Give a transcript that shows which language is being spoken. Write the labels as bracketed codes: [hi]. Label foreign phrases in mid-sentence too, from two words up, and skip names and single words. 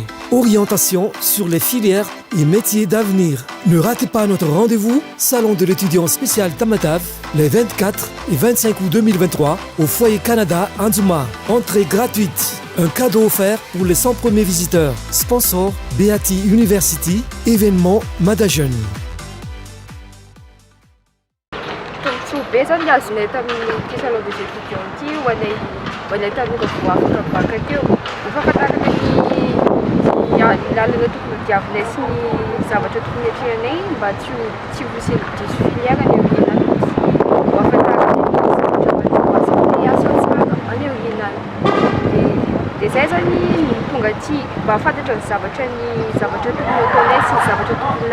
[fr] Orientation sur les filières et métiers d'avenir. Ne ratez pas notre rendez-vous, Salon de l'étudiant spécial Tamatave, les 24 et 25 août 2023 au Foyer Canada Anzuma. Entrée gratuite. Un cadeau offert pour les 100 premiers visiteurs. Sponsor Beati University, événement Mada Jeune. [mg] Be zany azonay tamin'ity [fr] salon des étudiants [mg] ity ho anay tanora vao afaka baka teo mifafantarana ny lalana tokony diavinay sy ny zavatra tokony atrehanay mba tsy ho sely diso filière any aorianany ho afantarana ny zavatra asa tsara any aorianany dia zay zany tonga aty mba afantatra ny zavatra tokony ataonay sy ny zavatra tokony